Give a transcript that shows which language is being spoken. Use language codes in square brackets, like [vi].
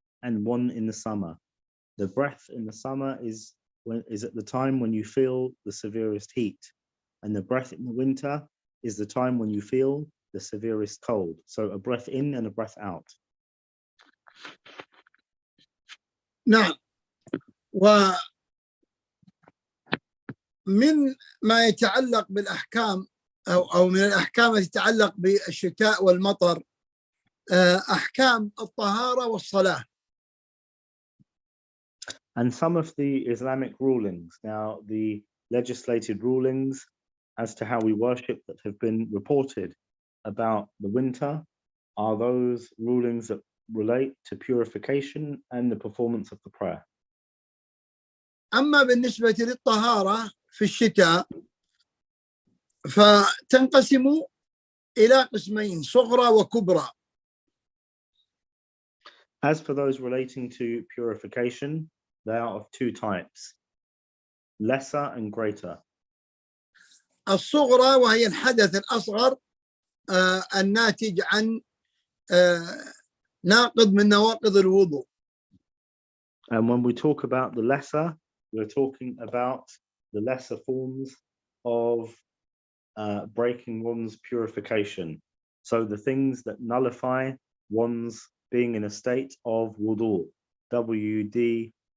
[en] and one in the summer. The breath in the summer is at the time when you feel the severest heat, and the breath in the winter is the time when you feel the severest cold. So a breath in and a breath out. [ar] نعم. ومن ما يتعلق بالأحكام أو من الأحكام التي تتعلق بالشتاء والمطر أحكام الطهارة والصلاة. [en] And some of the Islamic rulings, now the legislated rulings as to how we worship that have been reported about the winter are those rulings that relate to purification and the performance of the prayer. [ar] أما بالنسبة للطهارة في الشتاء فتنقسم إلى قسمين صغرى وكبرى. [en] As for those relating to purification, they are of two types, lesser and greater. [ar] الصغرى وهي الحدث الأصغر الناتج عن ناقض من نواقض الوضوء. [en] And when we talk about the lesser, we're talking about the lesser forms of breaking one's purification. So the things that nullify one's being in a state of wudu, WDHOO.